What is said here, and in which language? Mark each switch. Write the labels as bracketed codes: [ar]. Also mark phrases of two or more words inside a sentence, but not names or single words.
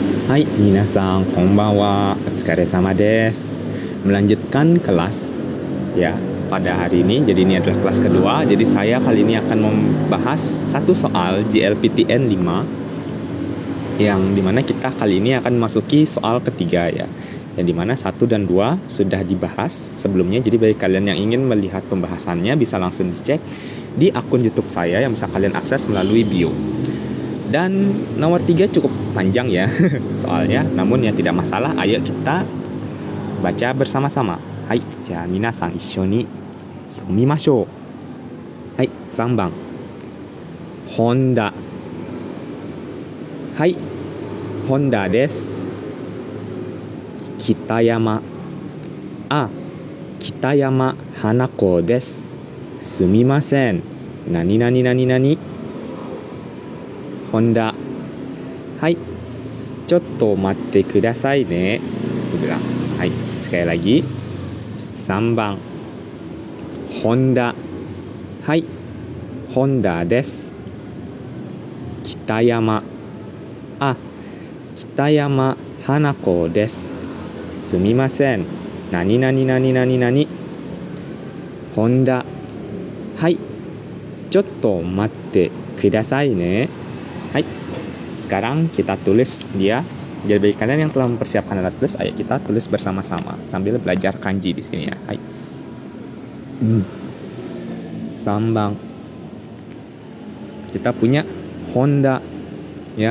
[ja] はい、皆さん、こんばんは、お疲れ様です. [id] Melanjutkan kelas ya pada hari ini. Jadi ini adalah kelas kedua. Jadi saya kali ini akan membahas satu soal JLPTN 5 yang dimana kita kali ini akan memasuki soal ketiga ya. Yang dimana 1 dan 2 sudah dibahas sebelumnya. Jadi bagi kalian yang ingin melihat pembahasannya bisa langsung dicek di akun YouTube saya yang bisa kalian akses melalui bio. Dan nomor 3 cukup panjang ya soalnya, namun ya tidak masalah. Ayo kita baca bersama-sama. [ja] Hai, じゃ皆さん一緒に読みましょう. Hai, 3番 Honda. はい、本田です. Kitayama. 北山花子です. Sumimasen. なになになになに. Honda. Hai, ちょっと待ってくださいね。はい、 [id] sekali lagi. [ja] 3 番 Honda. はい、本田です. Kitayama. 北山花子です. Sumimasen. なになになになになに. Honda. Hai, ちょっと待ってくださいね. [id] Hai, sekarang kita tulis dia. Jadi bagi kalian yang telah mempersiapkan alat tulis, ayo kita tulis bersama-sama sambil belajar kanji di sini ya. [ja] Hai. 3番. [id] Kita punya Honda ya.